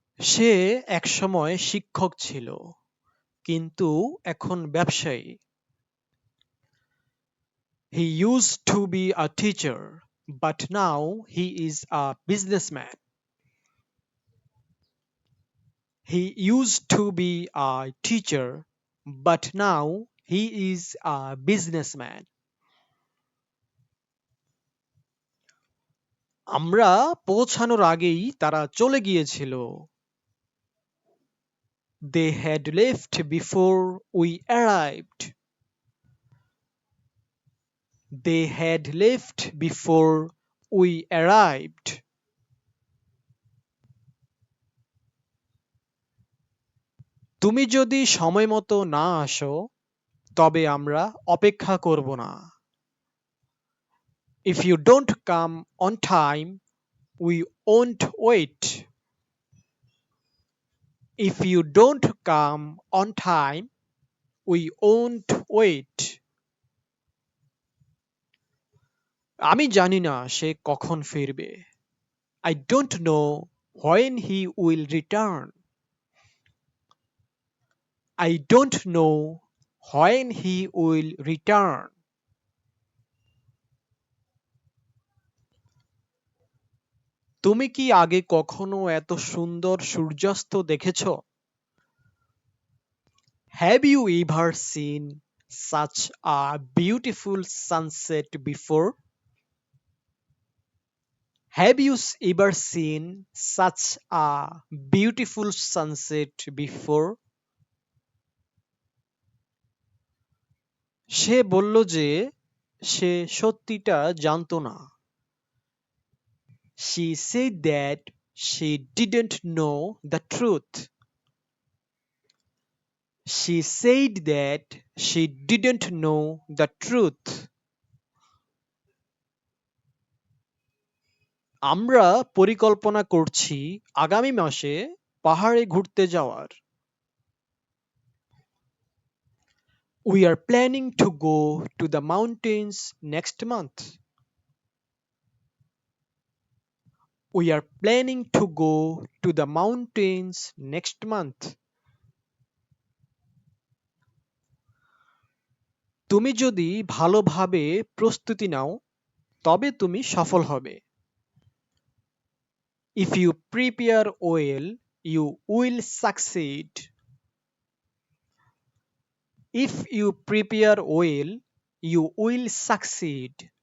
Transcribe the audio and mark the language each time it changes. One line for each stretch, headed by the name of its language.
Bangla: সে একসময় শিক্ষক ছিল, কিন্তু এখন ব্যবসায়ী।
English: He used to be a teacher, but now he is a businessman. He used to be a teacher, but now he is a businessman.
Bangla: আমরা পৌঁছানোর আগেই তারা চলে গিয়েছিল।
English: They had left before we arrived. They had left before we arrived.
Bangla: তুমি যদি সময়মতো না আসো, তবে আমরা অপেক্ষা করব না।
English: If you don't come on time, we won't wait. If you don't come on time, we won't wait.
Bangla: আমি জানি না সে কখন ফিরবে।
English: I don't know when he will return. I don't know when he will return.
Bangla: তুমি কি আগে কখনো এত সুন্দর সূর্যাস্ত দেখেছো?
English: Have you ever seen such a beautiful sunset before? Have you ever seen such a beautiful sunset before?
Bangla: সে বলল যে সে সত্যিটা জানতো না।
English: She said that she didn't know the truth. She said that she didn't know the truth.
Bangla: আমরা পরিকল্পনা করছি আগামী মাসে পাহাড়ে ঘুরতে যাওয়ার।
English: We are planning to go to the mountains next month. We are planning to go to the mountains next month.
Bangla: তুমি যদি ভালোভাবে প্রস্তুতি নাও তবে তুমি সফল হবে।
English: If you prepare well, you will succeed. If you prepare well, you will succeed.